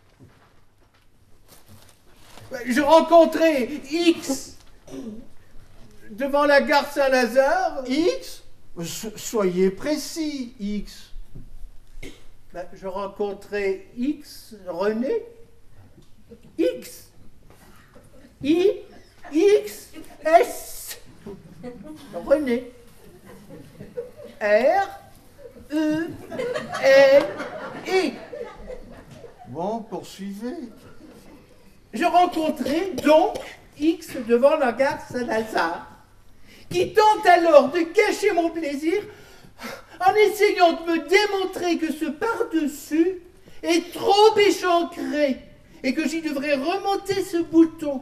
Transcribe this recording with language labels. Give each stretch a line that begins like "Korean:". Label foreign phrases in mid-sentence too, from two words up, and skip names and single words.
French: Ben, je rencontrais X devant la gare Saint-Lazare. X? Soyez précis, X. Ben, je rencontrais X, René. X. I. X. S. René. R. E. N. I. Bon, poursuivez. Je rencontrai donc X devant la gare Saint-Lazare, qui tente alors de cacher mon plaisir en essayant de me démontrer que ce par-dessus est trop échancré et que j'y devrais remonter ce bouton.